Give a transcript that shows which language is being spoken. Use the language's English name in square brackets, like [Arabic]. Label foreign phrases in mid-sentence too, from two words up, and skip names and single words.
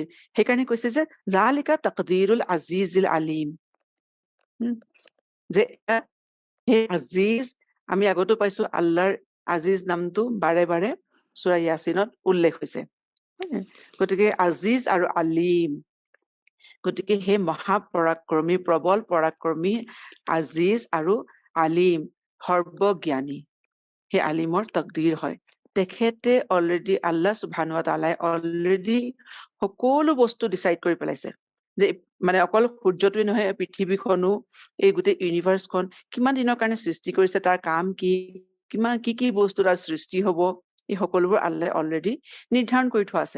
[Assamese] সেইকাৰণে কৈছে যে [Arabic] ذلك تقدير العزيز العليم, [Assamese] যে সেই আজিজ, আমি আগতো পাইছো আল্লাহৰ আজিজ নামটো বাৰে বাৰে সূৰা ইয়াছিনত উল্লেখ হৈছে। গতিকে আজিজ আৰু আলিম, গতিকে সেই মহাপৰাক্ৰমী, প্ৰবল পৰাক্ৰমী আজিজ আৰু আলিম, সৰ্বজ্ঞানী, সেই আলিমৰ তকদীৰ হয়। তেখেতে অলৰেডি, [Arabic] الله سبحانه وتعالى [Assamese] অলৰেডি সকলো বস্তু ডিচাইড কৰি পেলাইছে, যে মানে অকল সূৰ্যটোৱে নহয়, পৃথিৱীখনো, এই গোটেই ইউনিভাৰ্চখন কিমান দিনৰ কাৰণে সৃষ্টি কৰিছে, তাৰ কাম কি, কিমান কি বস্তু তাৰ সৃষ্টি হব, এই সকলোবোৰ আল্লাহে অলৰেডি নিৰ্ধাৰণ কৰি থোৱা আছে।